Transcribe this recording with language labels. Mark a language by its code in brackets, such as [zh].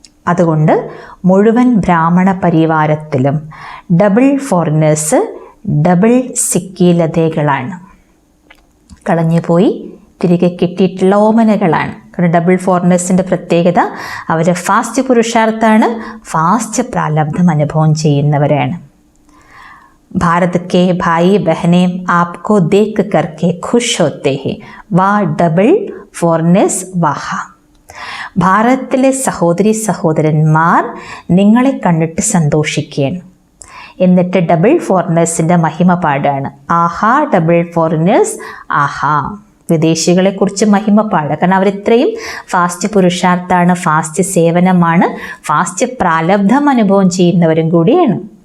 [ml] അതുകൊണ്ട് മുഴുവൻ ബ്രാഹ്മണ പരിവാരത്തിലും ഡബിൾ ഫോറിനേഴ്സ് ഡബിൾ സിക്കീലതകളാണ്, കളഞ്ഞുപോയി തിരികെ കിട്ടിയിട്ടുള്ള ഓമനകളാണ്. കാരണം ഡബിൾ ഫോറിനേഴ്സിൻ്റെ പ്രത്യേകത അവർ ഫാസ്റ്റ് പുരുഷാർത്ഥാണ്, ഫാസ്റ്റ് പ്രാലബ്ധം അനുഭവം ചെയ്യുന്നവരാണ്. [hi] भारत के भाई बहने आपको देख करके खुश होते हैं, वाह डबल ഫോറിനേഴ്സ് വാഹ. [ml] ഭാരതത്തിലെ സഹോദരി സഹോദരന്മാർ നിങ്ങളെ കണ്ടിട്ട് സന്തോഷിക്കുകയാണ്. എന്നിട്ട് ഡബിൾ ഫോറിനേഴ്സിൻ്റെ മഹിമ പാടാണ്. ആഹാ ഡബിൾ ഫോറിനേഴ്സ് ആഹാ. വിദേശികളെക്കുറിച്ച് മഹിമ പാടുക. കാരണം അവരിത്രയും ഫാസ്റ്റ് പുരുഷാർത്ഥാണ്, ഫാസ്റ്റ് സേവനമാണ്, ഫാസ്റ്റ് പ്രാലബ്ധം അനുഭവം ചെയ്യുന്നവരും കൂടിയാണ്.